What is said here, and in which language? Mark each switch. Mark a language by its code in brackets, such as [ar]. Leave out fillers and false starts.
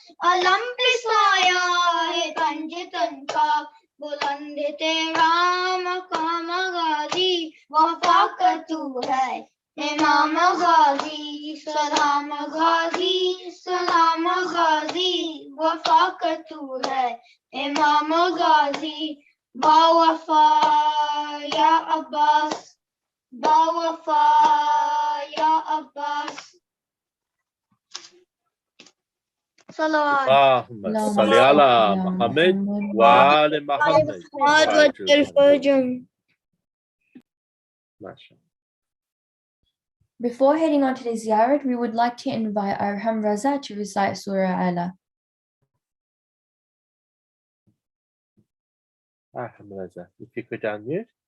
[ur] علم پہ سایہ ہے پنجتن کا بلند تیرا مقام غازی وفا کا تو ہے امام غازی سلام غازی سلام غازی وفا کا تو ہے امام غازی با وفا یا عباس با وفا یا عباس صلوات [ar] اللهم صل على محمد وآل محمد وعجل فرجهم. MashaAllah. [en] Before heading on to the ziyarat, we would like to invite Arham Raza to recite Surah Ala. Alhamdulillah. If you could unmute.